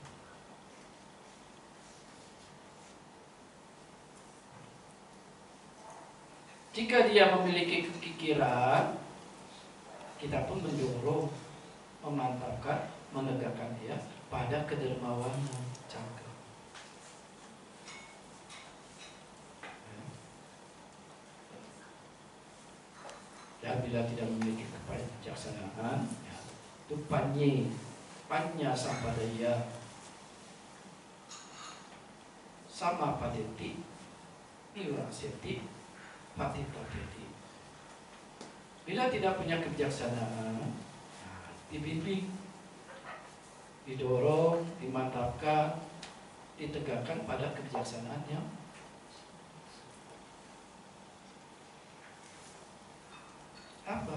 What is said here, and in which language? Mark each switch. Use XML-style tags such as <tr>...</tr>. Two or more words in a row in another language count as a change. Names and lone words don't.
<id>Jika dia memiliki kekikiran, kita pun mendorong, memantapkan, menegakkan dia pada kedermawanan cakra. Dan bila tidak memiliki kebijaksanaan, ya, itu</id> <pi>panya sampadaya sama padeti iwaseti patitapeti.</pi> <id>Bila tidak punya kebijaksanaan, dibimbing, didorong, dimantapkan, ditegakkan pada kebijaksanaan yang apa?</id>